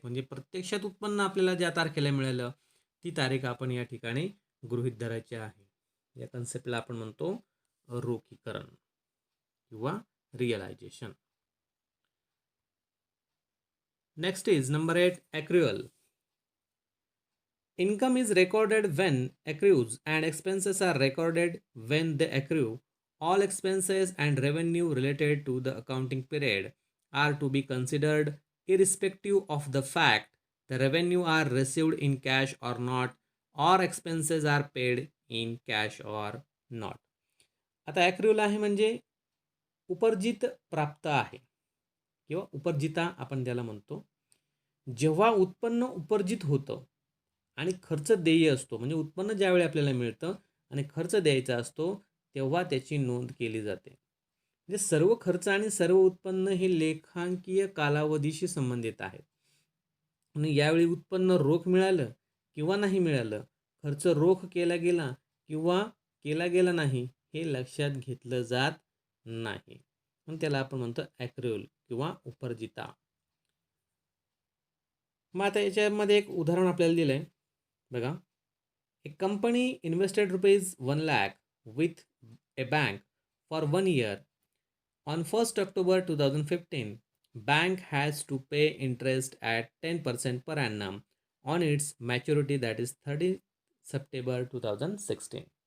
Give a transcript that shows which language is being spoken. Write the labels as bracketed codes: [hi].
[mr] म्हणजे प्रत्यक्षात उत्पन्न आपल्याला ज्या तारखेला मिळालं ती तारीख आपण या ठिकाणी गृहीत धरायची आहे. या कन्सेप्टला आपण म्हणतो रोखीकरण किंवा realisation. [en] Next is number 8, accrual. Income is recorded when accrues and expenses are recorded when they accrue. All expenses and revenue related to the accounting period are to be considered irrespective of the fact the revenue are received in cash or not, or expenses are paid in cash or not. [mr] आता ॲक्रिव्हल आहे म्हणजे उपर्जित प्राप्त आहे किंवा उपर्जिता आपण त्याला म्हणतो. जेव्हा उत्पन्न उपर्जित होतं आणि खर्च देय असतो, म्हणजे उत्पन्न ज्यावेळी आपल्याला मिळतं आणि खर्च द्यायचा असतो तेव्हा त्याची नोंद केली जाते. म्हणजे सर्व खर्च आणि सर्व उत्पन्न हे लेखांकीय कालावधीशी संबंधित आहेत. आणि यावेळी उत्पन्न रोख मिळालं किंवा नाही मिळालं, खर्च रोख केला गेला किंवा केला गेला नाही, हे लक्षात घेतलं जात नाही. म्हणून त्याला आपण म्हणतो ॲक्रिव्हल किंवा उपर्जिता. मग आता याच्यामध्ये एक उदाहरण आपल्याला दिलं आहे बघा. [en] A company invested ₹1 lakh with a bank for 1 year. On 1st October 2015, bank has to pay interest at 10% per annum on its maturity, that is 30 September 2016.